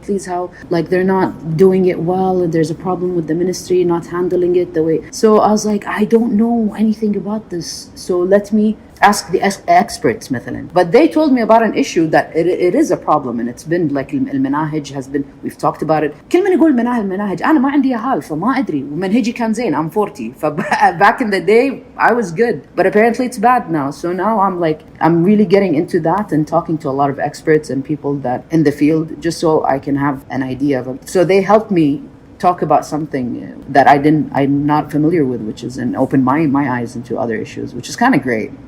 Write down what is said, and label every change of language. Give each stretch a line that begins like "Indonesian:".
English: Please, how, like, they're not doing it well, and there's a problem with the ministry not handling it the way. So I was like, I don't know anything about this. So let me ask the experts
Arabic: مثلا.
English: But they told me about an issue that it is a problem, and it's been like
Arabic: المناهج
English: has been, we've talked about it.
Arabic: كل من يقول المناهج أنا ما عندي أهل فما أدري, ومنهجي كان زين.
English: I'm 40. Back in the day I was good, but apparently it's bad now. So now I'm really getting into that and talking to a lot of experts and people that in the field, just so I can have an idea of it. So they helped me talk about something that I'm not familiar with, which is, and open my eyes into other issues, which is kind of great.